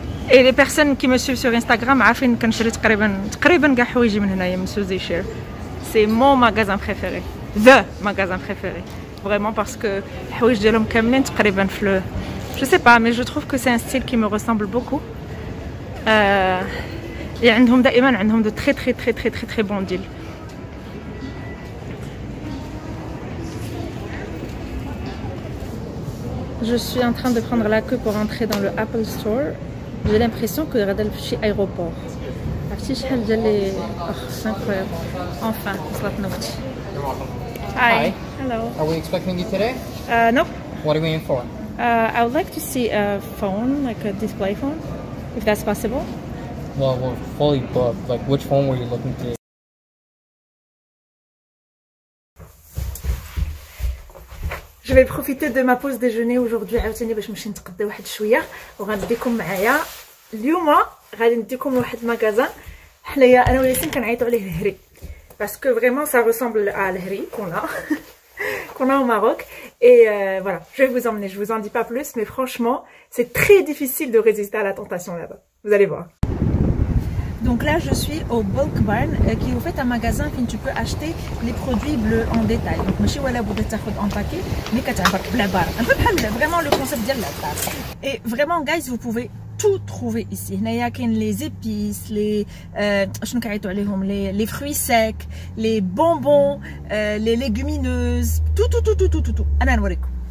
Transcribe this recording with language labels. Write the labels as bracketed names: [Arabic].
[French] Et les personnes qui me suivent sur Instagram [Arabic] عارفين كنشري تقريبا كاع حوايجي من هنايا من سوزي شير. [French] C'est mon magasin préféré. The magasin préféré. Vraiment parce que [Arabic] الحوايج ديالهم كاملين تقريبا في [French] je sais pas mais je trouve que c'est un style qui me ressemble beaucoup. Et [Arabic] عندهم دائما عندهم [French] de très bons deals. Je suis en train de prendre la queue pour entrer dans le Apple Store. J'ai l'impression que [Arabic] غادا نمشي [French] aéroport. [Arabic] عرفتي شحال ديال لي [French] c'est incroyable. Enfin, [Arabic] وصلتنا اختي. [English] Hi. Hello. Are we expecting you today? No. What are we in for? I would like to see a phone, like a display phone, if that's possible. Well, we're fully booked. Like, which phone were you looking to? [French] Je vais profiter de ma pause déjeuner aujourd'hui [Arabic] عاوتاني باش نمشي نتقدى واحد شويه وغنديكم معايا اليوم غادي نديكم لواحد المغازان حنايا انا وياسين كنعيطوا عليه الهري باسكو فريمون [French] ça ressemble à الهري qu'on a au Maroc et voilà je vais vous emmener, je vous en dis pas plus mais franchement c'est très difficile de résister à la tentation là-bas, vous allez voir. Donc là je suis au Bulk Barn qui est en fait un magasin où tu peux acheter les produits bleus en détail. [Arabic] Donc ماشي ولا بغيت تاخذ [French] en paquet [Arabic] mais كتعبر بلا بار. [French] Un peu [Arabic] بحال [French] vraiment le concept [Arabic] ديال [French] la bar. Et vraiment guys vous pouvez tout trouver ici. [Arabic] هنايا كاين [French] les épices, les [Arabic] شنو كيعيطوا عليهم [French] les fruits secs, les bonbons, les légumineuses, tout. [Arabic] انا نوريكم.